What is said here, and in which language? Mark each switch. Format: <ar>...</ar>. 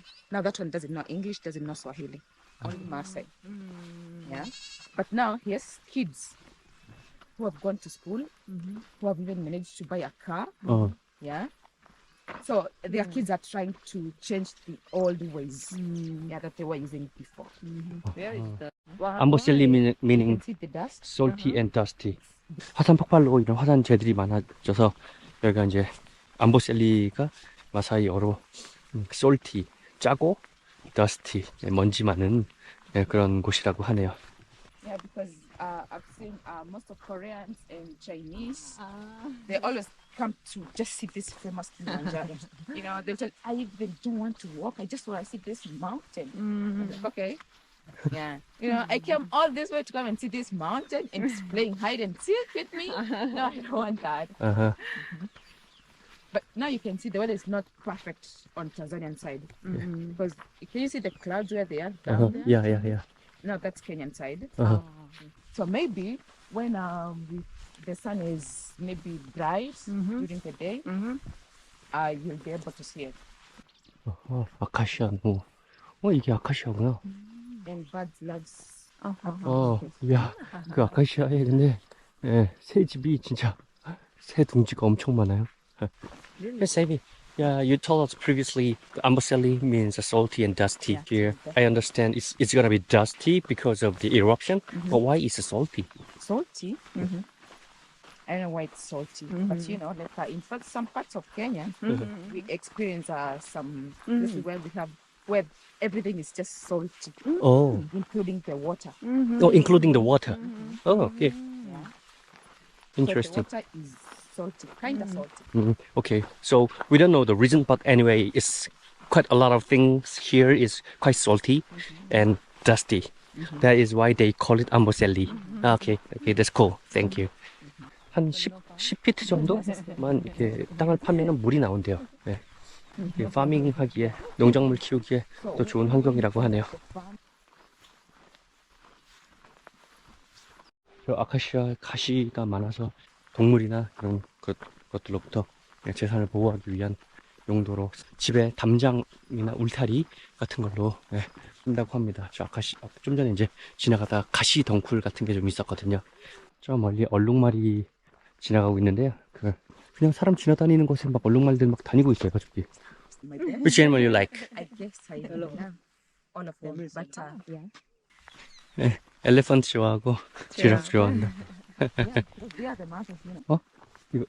<en>Now that one doesn't know English, doesn't know Swahili, only Maasai. Yeah, but now he has kids who have gone to school, who have even managed to buy a car. Yeah. So their kids are trying to change the old ways that they were using before. Where is the Amboseli meaning salty and dusty.</en> <ko>화산 폭발로 이런 화산재들이 많아져서 여기가 이제 암보셀리가 마사이어로 salty, 짜고 dusty, 먼지 많은 그런 곳이라고 하네요.</ko> <en>Yeah, because I've seen most of Koreans and Chinese, they always come to just see this famous Kilimanjaro. You know, they'll tell, I even don't want to walk. I just want to see this mountain. I'm like, okay. Yeah. You know, I came all this way to come and see this mountain and it's playing hide and seek with me. No, I don't want that. But now you can see the weather is not perfect on Tanzanian side. Because can you see the clouds where they are down there? Yeah. No, that's Kenyan side. So maybe when the sun is maybe bright during the day, you'll be able to see it.</en> <ko>아카시아 나무. 이게 아카시아구나.</ko> <en>And birds loves.</en> <ko>야, 그 아카시아에 근데 새 집이 진짜 새 둥지가 엄청 많아요.</ko> <en>Yes, Amy. Yeah, you told us previously Amboseli means salty and dusty here. I understand it's gonna be dusty because of the eruption, but why is it salty? Salty? I don't know why it's salty, but you know, like in fact, some parts of Kenya, we experience some places where everything is just salty, including the water. Oh, including the water. Oh, okay. Yeah. Interesting. So the water is salty, kind of salty. Okay, so we don't know the reason, but anyway, it's quite a lot of things here is quite salty and dusty. That is why they call it Amboseli. Okay, that's cool. Thank you.</en> <ko>한 10피트 정도만 이렇게 땅을 파면은 물이 나온대요. 네. 파밍 하기에, 농작물 키우기에 또 좋은 환경이라고 하네요. 저 아카시아 가시가 많아서 동물이나 그런 것들로부터 재산을 보호하기 위한 용도로 집에 담장이나 울타리 같은 걸로 쓴다고 합니다. 저 좀 전에 이제 지나가다 가시 덩굴 같은 게 좀 있었거든요. 저 멀리 얼룩말이 지나가고 있는데요. 그냥 사람 지나다니는 곳에 막 얼룩말들 막 다니고 있어요, 저기.</ko> <en>Which animal you like? I guess I don't know. All of them, but yeah.</en> <ko>네, 엘리펀트 좋아하고 지라프 좋아한다.</ko> <en>They are the mountains, you know.</en>